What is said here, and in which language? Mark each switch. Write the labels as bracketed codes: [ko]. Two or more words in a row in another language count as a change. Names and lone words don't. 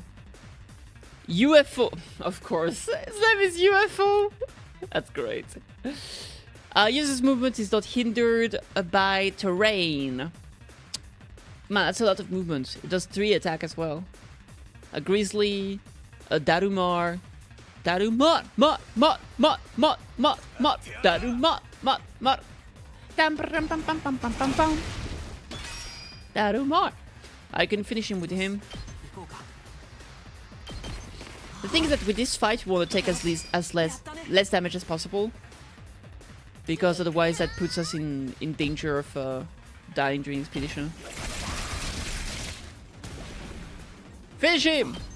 [en] UFO. Of course. His name is UFO. That's great. User's movement is not hindered by terrain. Man, that's a lot of movement. It does 3 attack as well. A grizzly, a Darumar. Darumar, mot, mot, mot, mot, mot, mot, Darumar, mot, mot. Dam, pam, pam, pam, pam, pam, pam, pam. Darumar. I can finish him with him. The thing is that with this fight, we want to take less damage as possible, because otherwise that puts us in danger of dying during expedition. Finish him!